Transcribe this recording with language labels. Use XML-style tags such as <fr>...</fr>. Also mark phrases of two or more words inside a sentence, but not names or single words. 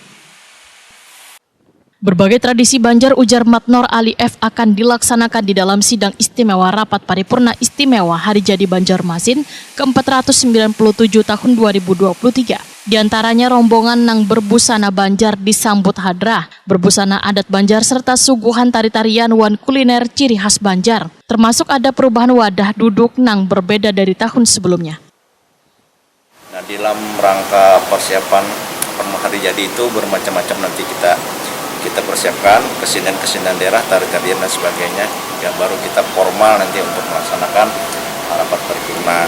<id>Berbagai tradisi Banjar, ujar Matnor Ali F, akan dilaksanakan di dalam sidang istimewa rapat paripurna istimewa Hari Jadi Banjarmasin ke-497 tahun 2023. Di antaranya rombongan nang berbusana Banjar disambut hadrah, berbusana adat Banjar serta suguhan tari-tarian wan kuliner ciri khas Banjar. Termasuk ada perubahan wadah duduk nang berbeda dari tahun sebelumnya. Nah, dalam rangka persiapan Hari Jadi itu bermacam-macam nanti kita persiapkan kesenian daerah, tari-tarian dan sebagainya, yang baru kita formal nanti untuk melaksanakan rapat paripurna.</id>